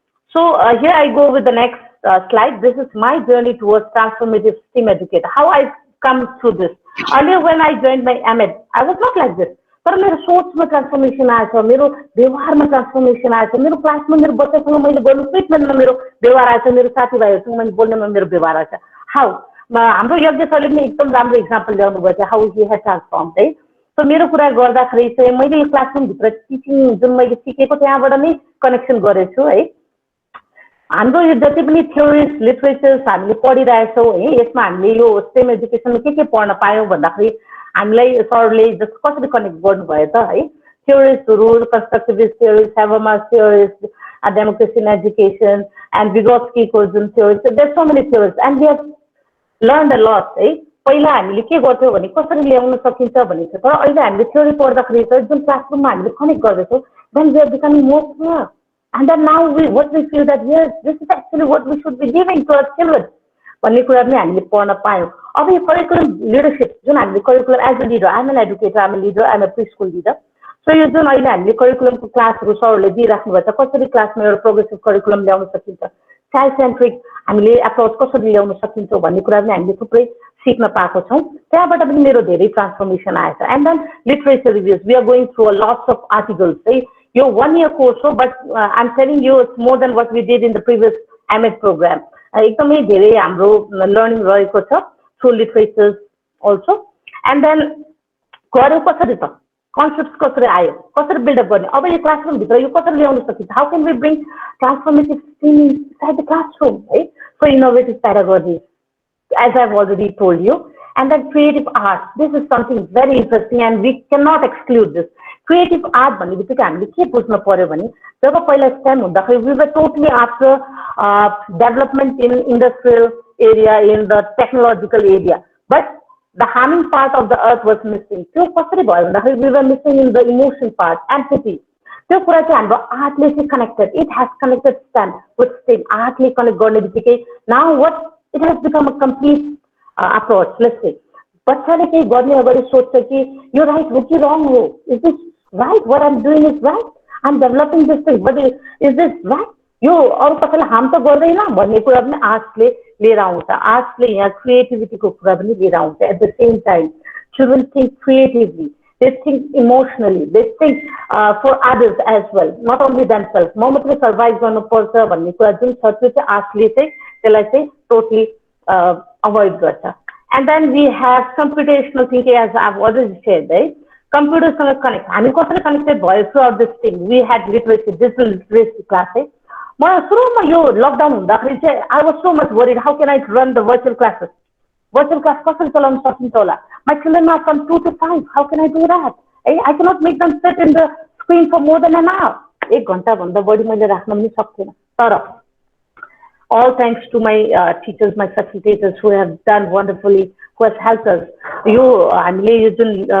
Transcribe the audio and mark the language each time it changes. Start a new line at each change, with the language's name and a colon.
English: So here I go with the next slide. This is my journey towards transformative STEM educator. How I come through this. Earlier when I joined my AMED, I was not like this. But my source
Nepali: transformation आएछ, मेरो व्यवहारमा transformation आएछ, मेरो क्लासमा मेरो बच्चासँग मैले गर्नु ट्रिटमेन्टमा मेरो व्यवहार आएछ, मेरो साथीभाइहरूसँग मैले बोल्नमा मेरो व्यवहार आएछ.
English: How?
Nepali: हाम्रो यज्ञ सरले पनि एकदम राम्रो एक्जाम्पल ल्याउनु भयो
English: how he had transformed.
Nepali: है सो मेरो कुरा गर्दाखेरि चाहिँ मैले यो क्लासरुम भित्र टिचिङ जुन मैले सिकेको त्यहाँबाट नै कनेक्सन गरेछु है. हाम्रो यो जति पनि थ्योरिज लिटरेचर्स हामीले पढिरहेछौँ है यसमा हामीले यो स्टेम एजुकेसनमा के पढ्न पायौँ भन्दाखेरि हामीलाई सरले जस्तो कसरी कनेक्ट गर्नुभयो त है.
English: थ्योरिजहरू constructivist theories, Habermas theories, democracy in education and विगोट्स्कीको जुन theories, there are so many theories and we have learned a lot है.
Nepali: पहिला हामीले के गर्थ्यौँ भने कसरी ल्याउन सकिन्छ भन्ने थियो, तर अहिले हामीले थ्योरी पढ्दाखेरि चाहिँ जुन क्लासरुममा हामीले कनेक्ट गर्दैछौँ
English: Then we are becoming more clear. And then now what we feel that yes, this is actually what we should be giving to our children.
Nepali: भन्ने कुरा पनि हामीले पढ्न पायौँ. अब यो करिकुलम लिडरसिप जुन हामीले curriculum as a leader,
English: I'm an educator, I'm a leader, I'm a preschool leader.
Nepali: So यो जुन अहिले हामीले करिकुलमको क्लासहरू सरहरूले दिइराख्नु भएको छ, कसरी क्लासमा एउटा प्रोग्रेसिभ करिकुलम ल्याउन सकिन्छ, चाइल्ड सेन्ट्रिक हामीले एप्रोच कसरी ल्याउन सकिन्छ भन्ने कुरा पनि हामीले थुप्रै सिक्न पाएको छौँ. त्यहाँबाट पनि मेरो धेरै ट्रान्सफर्मेसन आएछ.
English: And then literature reviews, we are going through a lots of articles है.
Nepali: यो 1 year course हो,
English: but I'm telling you it's more than what we did in the previous AMED program.
Nepali: एकदमै धेरै हाम्रो लर्निङ रहेको छ through literatures also. And then गर्यो कसरी त कन्सेप्ट्स कसरी आयो, कसरी बिल्डअप गर्ने, अब यो क्लासरुमभित्र यो कसरी ल्याउन सकिन्छ,
English: how can we bring transformative thing inside the classroom
Nepali: है.
English: So innovative pedagogy as I've already told you. And then creative art, this is something very interesting and we cannot exclude this. Creative art
Nepali: भन्ने बित्तिकै हामीले के बुझ्नु पर्यो भने जब पहिला stem हुँदाखेरि
English: we were totally after development in industrial area, in the technological area, but the harming part of the earth was missing.
Nepali: त्यो कसरी भयो भन्दाखेरि
English: we were missing in the emotion part, empathy.
Nepali: त्यो कुरा चाहिँ हाम्रो आर्टले चाहिँ connected,
English: It has connected STEM with STEM.
Nepali: आर्टले connect गर्ने बित्तिकै
English: Now what it has become a complete approach. Let's say
Nepali: बच्चाले केही गर्ने अगाडि सोध्छ कि यो राइट हो कि रङ हो,
English: Is this right, what I'm doing is right, I'm developing this thing, but is this right?
Nepali: यो अरू कसैलाई हार्म त गर्दैन भन्ने कुरा पनि आर्ट्सले लिएर आउँछ. आर्ट्सले यहाँ क्रिएटिभिटीको कुरा पनि लिएर आउँछ.
English: At the same time children think creatively, they think emotionally, they think for others as well, not only themselves.
Nepali: म मात्रै सर्भाइभ गर्नुपर्छ भन्ने कुरा जुन छ त्यो चाहिँ आर्ट्सले चाहिँ त्यसलाई चाहिँ टोटली अभोइड गर्छ.
English: And then we have computational thinking, as I've already said, right? Computers connect.
Nepali: हामी कसरी कनेक्टेड भयो
English: throughout this thing. We had literacy, digital literacy class. म सुरुमा यो लकडाउन हुँदाखेरि चाहिँ I was so much worried how can I run the virtual classes
Nepali: virtual class कसरी चलाउन सकिन्छ होला
English: my children are from 2 to 5 how can I do that I cannot make them sit in the screen for more than an hour
Nepali: 1 घण्टा भन्दा बढी मैले राख्न पनि सक्दिन तर
English: all thanks to my teachers my facilitators who have done wonderfully who has helped us
Nepali: यो हामीले यो जुन